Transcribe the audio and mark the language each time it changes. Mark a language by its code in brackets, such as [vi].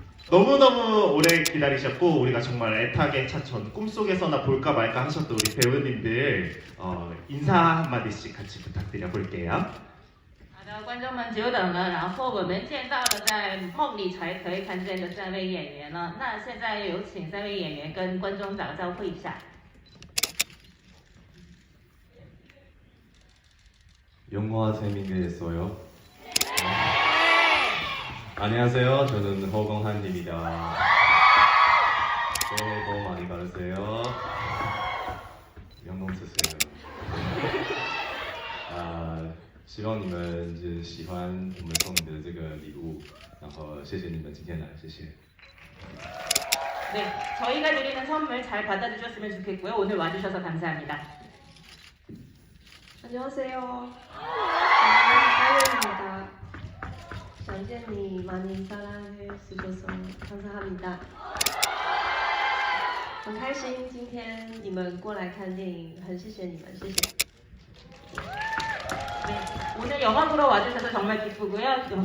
[ko] 너무너무 오래 기다리셨고 우리가 정말 애타게 찾던 꿈속에서나 볼까 말까 하셨던 우리 배우님들 인사 한마디씩 같이 부탁드려 볼게요. [zh] 好的，观众们久等了。然后我们见到了在梦里才可以看见的3位演员了。那现在有请3位演员跟观众打个招呼一下。 [ko] 영화 재밌게 했어요. 안녕하세요. 저는 허경환입니다. 새해 복 많이 받으세요. 연봉 쓰세요. [zh] 希望你们就是喜欢我们送你的这个礼物，然后谢谢你们今天来，谢谢。 [ko] 네, 저희가 드리는 선물 잘 받아주셨으면 좋겠고요. 오늘 와주셔서 감사합니다. 안녕하세요. 하윤입니다. 想见你 많이 사랑해 주셔서 감사합니다. [zh] 很开心今天你们过来看电影，很谢谢你们，谢谢。 [ko] 네, 오늘 영화 보러 와주셔서 정말 기쁘고요.